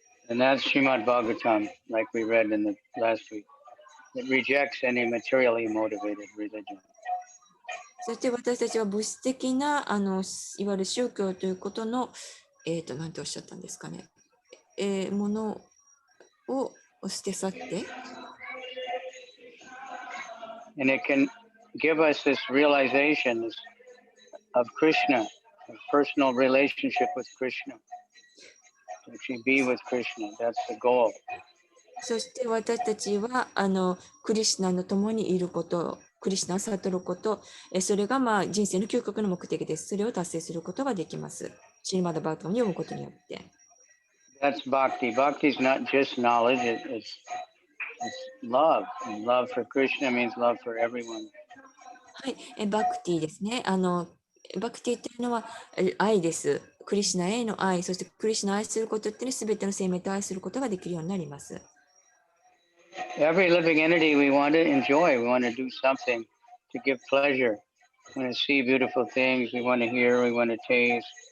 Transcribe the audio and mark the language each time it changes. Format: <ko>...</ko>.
<en>And that's Srimad Bhagavatam, like we read in the last week. It rejects any materially motivated religion.</en> <ja>そして私たちは物質的ないわゆる宗教ということの、なんておっしゃったんですかね、ものを捨て去って、</ja> <en>And it can give us this realization of Krishna, a personal relationship with Krishna. To actually be with Krishna, that's the goal.</en> <ja>そして私たちはクリシュナの共にいること、クリシュナを悟ること、それが人生の究極の目的です。それを達成することができます。シリマダバータムを読むことによって。</ja> <en>That's bhakti. Bhakti is not just knowledge, it's love. And love for Krishna means love for everyone.</en> <ja>はい、バクティですね。バクティというのは愛です。クリシュナへの愛、そしてクリシュナを愛することっていうのは全ての生命と愛することができるようになります。</ja> <en>Every living entity we want to enjoy, we want to do something to give pleasure. We want to see beautiful things, we want to hear, we want to taste.</en>